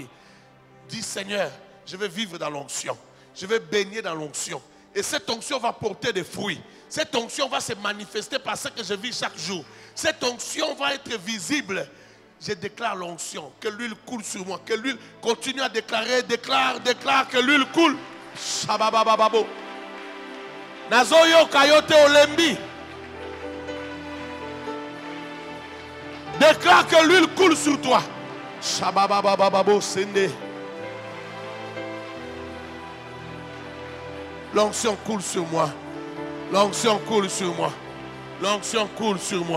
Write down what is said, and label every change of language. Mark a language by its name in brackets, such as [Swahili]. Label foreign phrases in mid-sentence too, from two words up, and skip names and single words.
[French] Dis, Seigneur, je vais vivre dans l'onction. Je vais baigner dans l'onction. Et cette onction va porter des fruits. Cette onction va se manifester par ce que je vis chaque jour. Cette onction va être visible. Je déclare l'onction. Que l'huile coule sur moi. Que l'huile continue à déclarer. Déclare que l'huile coule. Shababababo. Nazoyo kayote olembi. Déclare que l'huile coule sur toi. Shababababo sende. L'onction coule sur moi. L'onction coule sur moi. L'onction coule sur moi.